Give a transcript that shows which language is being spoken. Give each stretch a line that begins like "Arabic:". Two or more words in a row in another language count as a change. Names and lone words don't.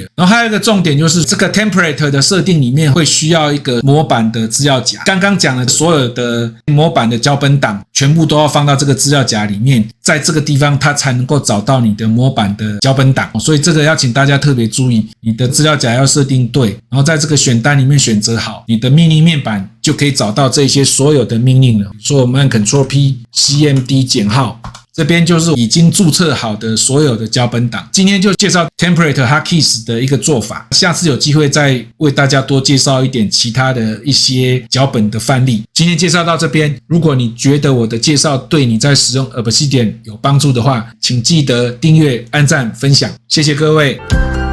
Chinese: 然後還有一個重點就是這個 template 的設定裡面會需要一個模板的資料夾。剛剛講的所有的模板的腳本檔全部都要放到這個資料夾裡面，在這個地方它才能夠找到你的模板的腳本檔。所以這個要請大家特別注意，你的資料夾要設定對，然後在這個選單裡面選擇好，你的命令面板就可以找到這些所有的命令了。所以我們按 Ctrl P CMD 減號，這邊就是已經註冊好的所有的腳本檔。今天就介紹 Template Hotkeys 的一個做法，下次有機會再為大家多介紹一點其他的一些腳本的範例。今天介紹到這邊，如果你覺得我的介紹對你在使用 Obsidian 有幫助的話，請記得訂閱、按讚、分享，謝謝各位。